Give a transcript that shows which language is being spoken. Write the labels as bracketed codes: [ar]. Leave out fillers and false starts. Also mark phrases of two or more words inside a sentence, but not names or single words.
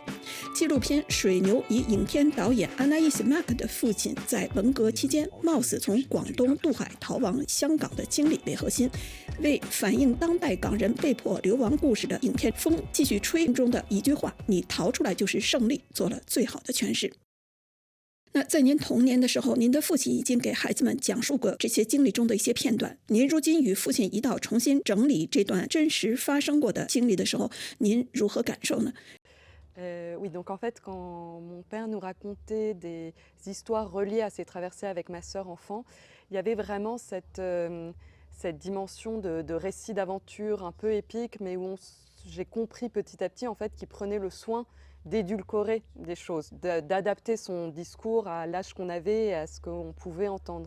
[zh] 纪录片《水牛》以影片导演安娜伊斯麦克的父亲在文革期间冒死从广东渡海逃亡香港的经历为核心，为反映当代港人被迫流亡故事的影片《风继续吹》中的一句话“你逃出来就是胜利”做了最好的诠释。那在您童年的时候，您的父亲已经给孩子们讲述过这些经历中的一些片段。您如今与父亲一道重新整理这段真实发生过的经历的时候，您如何感受呢？ [fr] Oui, donc en fait, quand mon père nous racontait des histoires reliées à ses traversées avec ma sœur enfant, il y avait vraiment cette dimension de récit d'aventure un peu épique, mais où j'ai compris petit à petit en fait qu'il prenait le soin d'édulcorer des choses, d'adapter son discours à l'âge qu'on avait et à ce qu'on pouvait entendre.